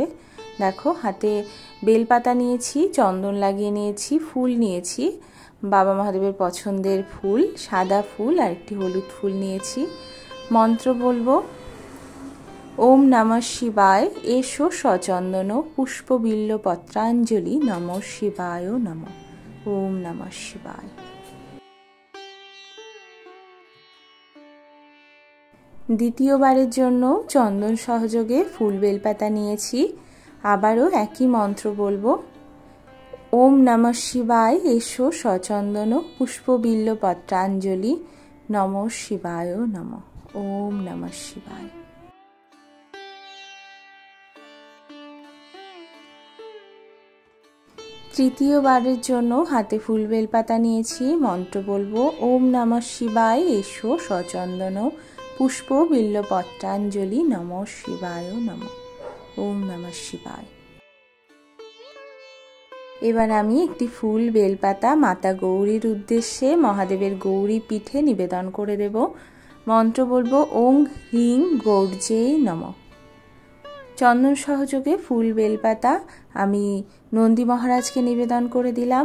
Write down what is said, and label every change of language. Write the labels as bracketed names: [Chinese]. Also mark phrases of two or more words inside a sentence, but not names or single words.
[Bangla] দেখো হাতে বেলপাতা নিয়েছি, চন্দন লাগিয়ে নিয়েছি, ফুল নিয়েছি, বাবা মহাদেবের পছন্দের ফুল সাদা ফুল আর একটি হলুদ ফুল নিয়েছি। মন্ত্র বলবো [Sanskrit] ওম নমঃ শিবায় এসো সচন্দন পুষ্পবিল্ল পত্রাঞ্জলি নমঃ শিবায় নমঃ। ওম নমঃ শিবায়। [Bangla] দ্বিতীয়বারের জন্য চন্দন সহযোগে ফুল বেলপাতা নিয়েছি। আবারও একই মন্ত্র বলবো [Sanskrit] ওম নমঃ শিবায় এসো সচন্দন পুষ্পবিল্ল পত্রাঞ্জলি নমঃ শিবায় নমঃ। ওম নমঃ শিবায়। [Bangla] তৃতীয়বারের জন্য হাতে ফুল বেলপাতা নিয়েছি। মন্ত্র বলবো [Sanskrit] ওম নমঃ শিবায় এসো সচন্দন পুষ্প বিল্ল পত্রাঞ্জলি নমঃ শিবায় নমঃ। ওম নমঃ শিবায়। [Bangla] এবার আমি একটি ফুল বেলপাতা মাতা গৌরীর উদ্দেশ্যে মহাদেবের গৌরী পীঠে নিবেদন করে দেব। মন্ত্র বলবো [Sanskrit] ওং হ্রিং গৌর্যে নমঃ। [Bangla] চন্দন সহযোগে ফুল বেলপাতা আমি নন্দী মহারাজকে নিবেদন করে দিলাম।